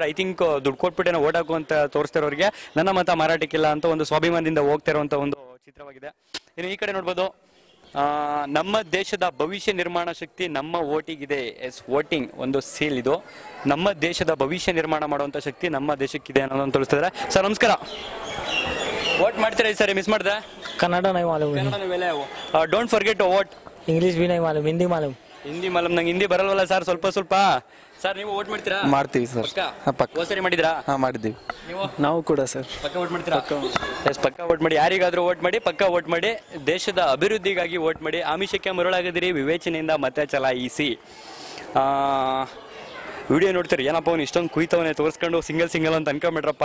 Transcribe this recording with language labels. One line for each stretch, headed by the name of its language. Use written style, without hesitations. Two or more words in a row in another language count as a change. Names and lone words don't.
English: I think
Kannada: ದುಡ್ಡು ಕೊಟ್ಬಿಟ್ಟೇನೋ ಓಟ್ ಹಾಕು ಅಂತ ತೋರಿಸ್ತಾರವ್ರಿಗೆ. ನನ್ನ ಮತ ಮಾರಾಟಕ್ಕಿಲ್ಲ ಅಂತ ಒಂದು ಸ್ವಾಭಿಮಾನದಿಂದ ಹೋಗ್ತಾ ಇರುವಂತ ಒಂದು ಚಿತ್ರವಾಗಿದೆ. ಇನ್ನು ಈ ಕಡೆ ನೋಡ್ಬೋದು, ನಮ್ಮ ದೇಶದ ಭವಿಷ್ಯ ನಿರ್ಮಾಣ ಶಕ್ತಿ ನಮ್ಮ ವೋಟಿಗಿದೆ. ವೋಟಿಂಗ್ ಒಂದು ಸೀಲ್. ಇದು ನಮ್ಮ ದೇಶದ ಭವಿಷ್ಯ ನಿರ್ಮಾಣ ಮಾಡುವಂತ ಶಕ್ತಿ ನಮ್ಮ ದೇಶಕ್ಕಿದೆ ಅನ್ನೋದನ್ನು ತೋರಿಸ್ತಿದ್ದಾರೆ. ಸರ್ ನಮಸ್ಕಾರ, ವೋಟ್ ಮಾಡ್ತೀರಾ ಈ ಸರಿ? ಮಿಸ್ ಮಾಡಿದೆ?
Hindi: कन्नड़ नहीं मालूम,
English: Don't forget to vote.
Hindi: इंग्लिश भी नहीं मालूम, हिंदी मालूम.
Kannada: ಹಿಂದಿ ಮಲಮ್ ನಂಗೆ ಹಿಂದಿ ಬರಲ್ವಲ್ಲ ಸರ್, ಸ್ವಲ್ಪ ಸ್ವಲ್ಪ. ಸರ್ ನೀವು ವೋಟ್ ಮಾಡ್ತೀರಾ? ಮಾಡ್ತೀವಿ ಸರ್. ಪಕ್ಕ ಪಕ್ಕ. ಹೋದ್ ಸರಿ ಮಾಡಿದ್ರಾ? ಮಾಡಿದ್ದೀವಿ. ನೀವು ನಾವು ಕೂಡ ಸರ್ ಪಕ್ಕ ವೋಟ್ ಮಾಡ್ತೀರಾ? ಎಸ್, ಪಕ್ಕ ವೋಟ್ ಮಾಡಿ. ಯಾರಿಗಾದ್ರೂ ವೋಟ್ ಮಾಡಿ, ಪಕ್ಕ ವೋಟ್ ಮಾಡಿ. ದೇಶದ ಅಭಿವೃದ್ಧಿಗಾಗಿ ವೋಟ್ ಮಾಡಿ. ಆಮಿಷಕ್ಕೆ ಮರುಳಾಗದಿರಿ, ವಿವೇಚನೆಯಿಂದ ಮತ ಚಲಾಯಿಸಿ. ವಿಡಿಯೋ ನೋಡ್ತೀರಿ, ಏನಪ್ಪ ಅವ್ನು ಇಷ್ಟೊಂದು ಕುಯ್ತವನೇ ತೋರಿಸ್ಕೊಂಡು ಸಿಂಗಲ್ ಅಂತ ಅನ್ಕೊಂಬಿಟ್ರಪ್ಪ.